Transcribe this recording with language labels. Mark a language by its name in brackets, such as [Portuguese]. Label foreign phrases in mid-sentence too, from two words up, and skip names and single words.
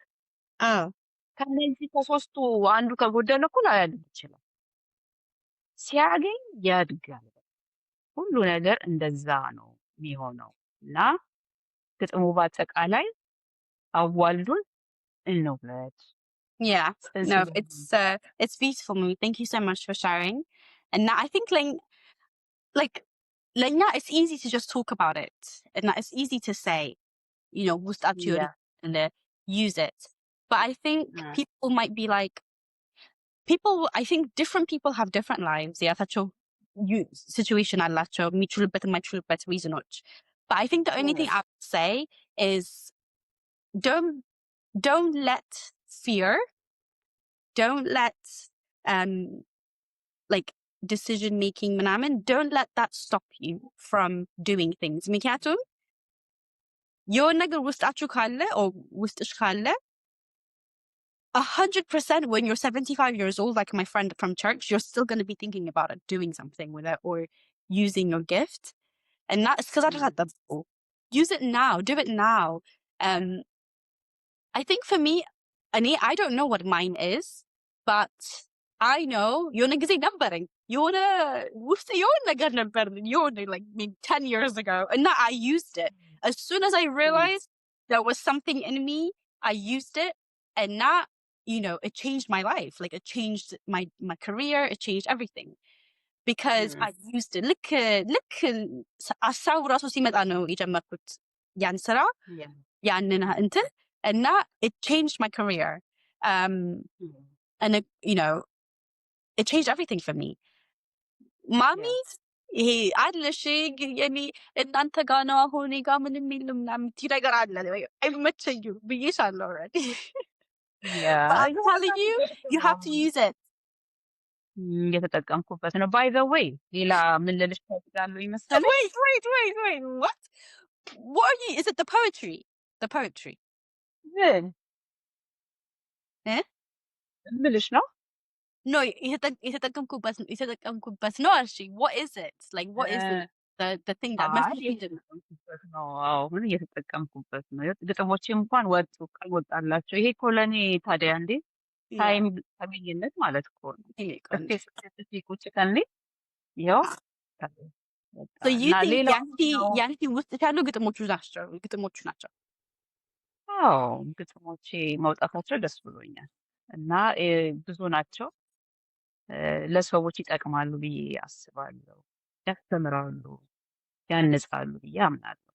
[Amharic] ከነዚህ ከሶስቱ አንዱ ከጎደለ እኮ ላያድግ ይችላል። ሲያገኝ ያድጋል። ሁሉ ነገር እንደዛ ነው የሚሆነው እና ግጥሙ በአጠቃላይ አዋልዱን እንውለድ። [English] Yeah, no, it's beautiful, Mummy. Thank you so much for sharing. And now I think like now it's easy to just talk about it, and now it's easy to say, you know, and use it. But I think people might be like, I think different people have different lives. Yeah, that's your situation. [Amharic] አላቸው የሚችሉበት የማይችሉበት reasons. [English] But I think the only thing I would say is don't let fear, don't let like decision making ምናምን, don't let that stop you from doing things. [Amharic] ምክንያቱም የሆነ ነገር ውስጣችሁ ካለ [English] or [Amharic] ውስጥሽ ካለ [English] 100% when you're 75 years old, like my friend from church, you're still going to be thinking about it, doing something with it or using your gift. And that is because use it now, do it now. I think for me, I don't know what mine is, but I know [Amharic] የሆነ ጊዜ ነበረኝ የሆነ ውስጥ የሆነ ነገር ነበር የሆነ [English] like maybe 10 years ago and now I used it as soon as I realized there was something in me I used it and now you know it changed my life like it changed my career it changed everything because I used it [Amharic] ልክ ሀሳቡ ራሱ ሲመጣ ነው የጀመርኩት ያን ስራ ያንን እንትን [English] and now it changed my career and it, you know it changed everything for me. Mommy, [Amharic] ይሄ አለሽ የኔ እናንተ ጋር ነው አሁን እኔ ጋር ምንም የለም ምናምን የምትይ ነገር አለ አይመቸኝም ብዬሻለሁ already. [English] Yeah. But I'm telling you, you have to use it. [Amharic] እየተጠቀምኩበት ነው። [English] by the way [Amharic] ሌላ ምን ልልሽ እፈልጋለሁ ይመስለኝ። [English] Wait. What are you? Is it the poetry? The poetry. [Amharic] ግን ምልሽ ነው No, የተጠቀምኩበት ነው አልሽኝ. [English] What is it? Like what is the thing that must be [Amharic] እየተጠቀምኩበት ነው። አዎ ምን እየተጠቀምኩበት ነው። ግጥሞቼ እንኳን ወጡ ቃል ወጣላቸው። ይሄ እኮ ለእኔ ታዲያ እንዴ ታይምኝነት ማለት እኮ ነው። ጽፌ ቁጭ ከኔ ይኸው [English] So you think [Amharic] ያንቲ ውስጥ ያሉ ግጥሞቹ ናቸው? አዎ ግጥሞቼ መውጣታቸው ደስ ብሎኛል እና ብዙ ናቸው። ለሰዎች ይጠቅማሉ ብዬ አስባለሁ። ያስተምራሉ፣ ያንጻሉ ብዬ አምናለሁ።